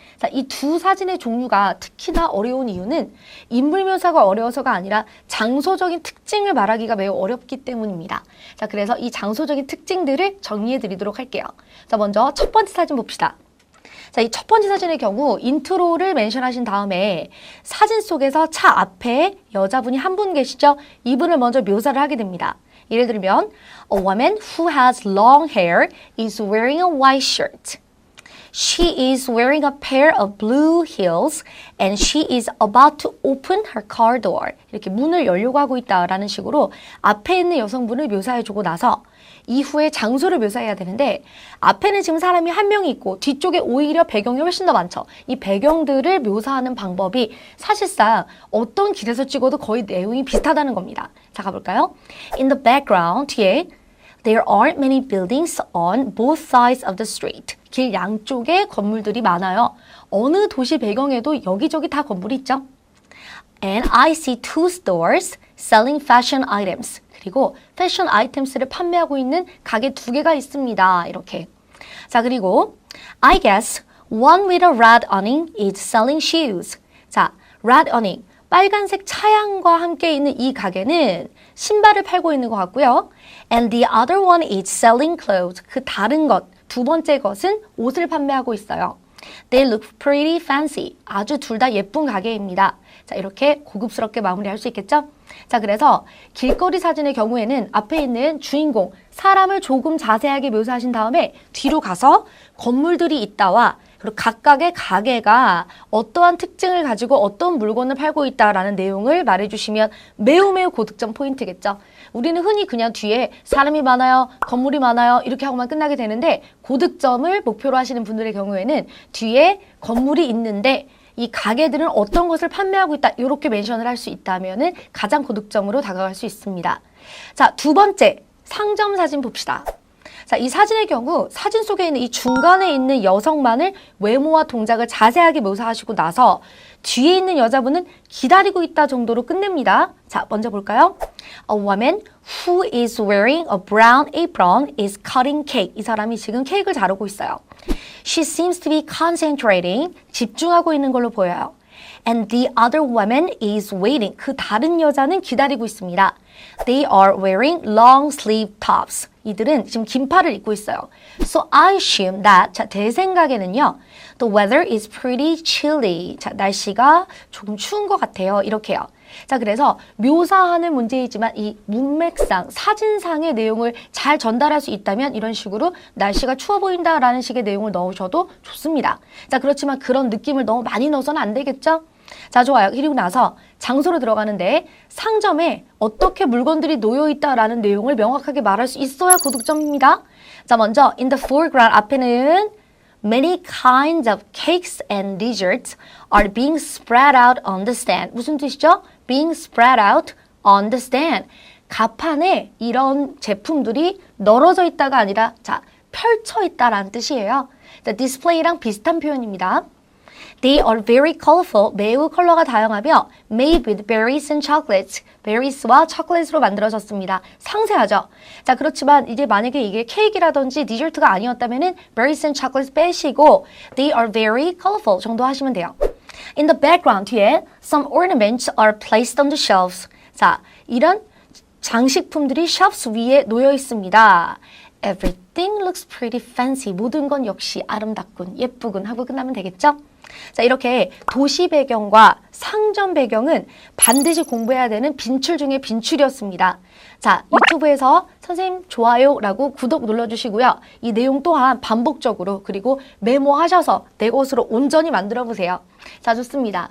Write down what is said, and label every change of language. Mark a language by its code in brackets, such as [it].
[ko] 자, 이 두 사진의 종류가 특히나 어려운 이유는 인물 묘사가 어려워서가 아니라 장소적인 특징을 말하기가 매우 어렵기 때문입니다. 자, 그래서 이 장소적인 특징들을 정리해 드리도록 할게요. 자, 먼저 첫 번째 사진 봅시다. 자, 이 첫 번째 사진의 경우 인트로를 멘션하신 다음에 사진 속에서 차 앞에 여자분이 한 분 계시죠? 이분을 먼저 묘사를 하게 됩니다. [en] 예를 들면 A woman who has long hair is wearing a white shirt. She is wearing a pair of blue heels and she is about to open her car door. [ko] 이렇게 문을 열려고 하고 있다라는 식으로 앞에 있는 여성분을 묘사해주고 나서 이후에 장소를 묘사해야 되는데 앞에는 지금 사람이 한 명이 있고 뒤쪽에 오히려 배경이 훨씬 더 많죠. 이 배경들을 묘사하는 방법이 사실상 어떤 길에서 찍어도 거의 내용이 비슷하다는 겁니다. 자, 가볼까요? [en] In the background, [ko] 뒤에 [en] There aren't many buildings on both sides of the street. [ko] 길 양쪽에 건물들이 많아요. 어느 도시 배경에도 여기저기 다 건물이 있죠. [en] And I see two stores selling fashion items. [ko] 그리고 패션 아이템스를 판매하고 있는 가게 두 개가 있습니다. 이렇게. 자, 그리고 [en] I guess one with a red awning is selling shoes. 자, red awning. [ko] 빨간색 차양과 함께 있는 이 가게는 신발을 팔고 있는 것 같고요. [en] And the other one is selling clothes. [ko] 그 다른 것, 두 번째 것은 옷을 판매하고 있어요. [en] They look pretty fancy. [ko] 아주 둘 다 예쁜 가게입니다. 자, 이렇게 고급스럽게 마무리할 수 있겠죠? 자, 그래서 길거리 사진의 경우에는 앞에 있는 주인공, 사람을 조금 자세하게 묘사하신 다음에 뒤로 가서 건물들이 있다와 그리고 각각의 가게가 어떠한 특징을 가지고 어떤 물건을 팔고 있다라는 내용을 말해주시면 매우 고득점 포인트겠죠. 우리는 흔히 그냥 뒤에 사람이 많아요, 건물이 많아요 이렇게 하고만 끝나게 되는데 고득점을 목표로 하시는 분들의 경우에는 뒤에 건물이 있는데 이 가게들은 어떤 것을 판매하고 있다 이렇게 멘션을 할 수 있다면 가장 고득점으로 다가갈 수 있습니다. 자, 두 번째 상점 사진 봅시다. 자, 이 사진의 경우 사진 속에 있는 이 중간에 있는 여성만을 외모와 동작을 자세하게 묘사하시고 나서 뒤에 있는 여자분은 기다리고 있다 정도로 끝냅니다. 자, 먼저 볼까요? [en] A woman who is wearing a brown apron is cutting cake. [ko] 이 사람이 지금 케이크를 자르고 있어요. [en] She seems to be concentrating. [ko] 집중하고 있는 걸로 보여요. [en] And the other woman is waiting. [ko] 그 다른 여자는 기다리고 있습니다. [en] They are wearing long sleeve tops. [ko] 이들은 지금 긴팔을 입고 있어요. [en] So I assume that, [ko] 자, 제 생각에는요. [en] The weather is pretty chilly. [ko] 자, 날씨가 조금 추운 것 같아요. 이렇게요. 자, 그래서 묘사하는 문제이지만 이 문맥상, 사진상의 내용을 잘 전달할 수 있다면 이런 식으로 날씨가 추워 보인다라는 식의 내용을 넣으셔도 좋습니다. 자, 그렇지만 그런 느낌을 너무 많이 넣어서는 안 되겠죠? 자, 좋아요. 그리고 나서 장소로 들어가는데 상점에 어떻게 물건들이 놓여 있다라는 내용을 명확하게 말할 수 있어야 고득점입니다. 자, 먼저 [en] in the foreground [ko] 앞에는 [en] Many kinds of cakes and desserts are being spread out on the stand. [ko] 무슨 뜻이죠? [en] Being spread out on the stand. [ko] 가판에 이런 제품들이 널어져 있다가 아니라 자, 펼쳐 있다라는 뜻이에요. 자, 디스플레이랑 비슷한 표현입니다. [en] They are very colorful. [ko] 매우 컬러가 다양하며 [en] made with berries and chocolates. [ko] 베리스와 초콜릿으로 만들어졌습니다. 상세하죠? 자, 그렇지만 이제 만약에 이게 케이크라든지 디저트가 아니었다면은 [en] berries and chocolates [ko] 빼시고 [en] they are very colorful [ko] 정도 하시면 돼요. [en] In the background [ko] 뒤에 [en] some ornaments are placed on the shelves. [ko] 자, 이런 장식품들이 shelves 위에 놓여 있습니다. [en] Everything looks pretty fancy. [ko] 모든 건 역시 아름답군, 예쁘군 하고 끝나면 되겠죠? 자, 이렇게 도시 배경과 상점 배경은 반드시 공부해야 되는 빈출 중에 빈출이었습니다. 자, 유튜브에서 선생님 좋아요라고 구독 눌러주시고요. 이 내용 또한 반복적으로 그리고 메모하셔서 내 것으로 온전히 만들어 보세요. 자, 좋습니다.